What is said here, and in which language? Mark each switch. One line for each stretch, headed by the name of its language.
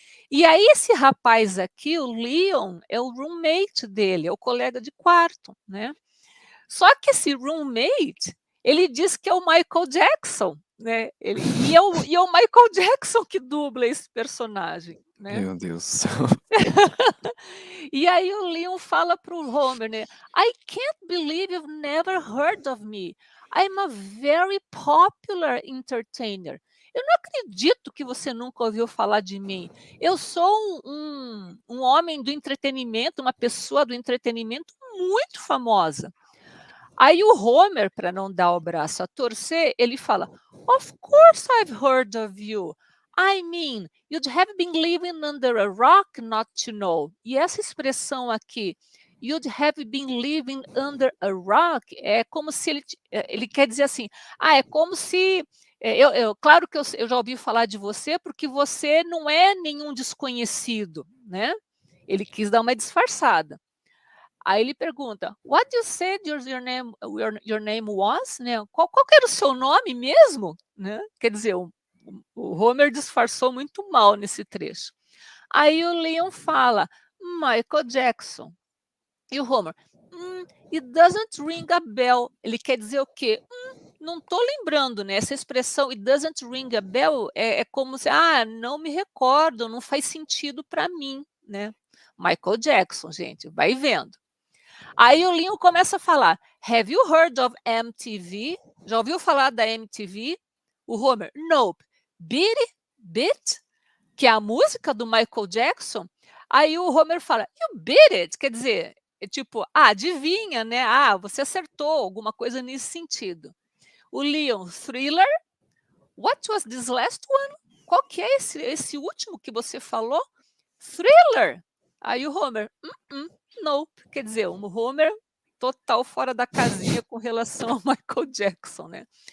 Portuguese: E aí esse rapaz aqui, o Leon, é o roommate dele, é o colega de quarto, né? Só que esse roommate, ele diz que é o Michael Jackson, né? E é o Michael Jackson que dubla esse personagem, né? Meu Deus. E aí o Leon fala para o Homer, né?
English: I can't believe you've never heard of me. I'm a very popular entertainer.
Portuguese: Eu não acredito que você nunca ouviu falar de mim. Eu sou um homem do entretenimento, uma pessoa do entretenimento muito famosa. Aí o Homer, para não dar o braço a torcer, ele fala:
English: Of course I've heard of you. I mean, you'd have been living under a rock not to know.
Portuguese: E essa expressão aqui,
English: you'd have been living under a rock,
Portuguese: é como se ele quer dizer assim, é como se claro que eu já ouvi falar de você porque você não é nenhum desconhecido, né? Ele quis dar uma disfarçada. Aí ele pergunta,
English: what you said your name was?
Portuguese: Né? Qual que era o seu nome mesmo? Né? Quer dizer, o Homer disfarçou muito mal nesse trecho. Aí o Leon fala, Michael Jackson. E o Homer,
English: it doesn't ring a bell.
Portuguese: Ele quer dizer o quê? Não estou lembrando, né? Essa expressão,
English: it doesn't ring a bell,
Portuguese: é como se, não me recordo, não faz sentido para mim, né? Michael Jackson, gente, vai vendo. Aí o Leon começa a falar,
English: have you heard of MTV?
Portuguese: Já ouviu falar da MTV? O Homer, nope. Beat It? Beat? Que é a música do Michael Jackson. Aí o Homer fala,
English: you beat it?
Portuguese: Quer dizer, é tipo, adivinha, né? Você acertou, alguma coisa nesse sentido.
English: O Leon, Thriller? What was this last one?
Portuguese: Qual que é esse último que você falou? Thriller. Aí o Homer, nope. Quer dizer, o Homer total fora da casinha com relação ao Michael Jackson, né?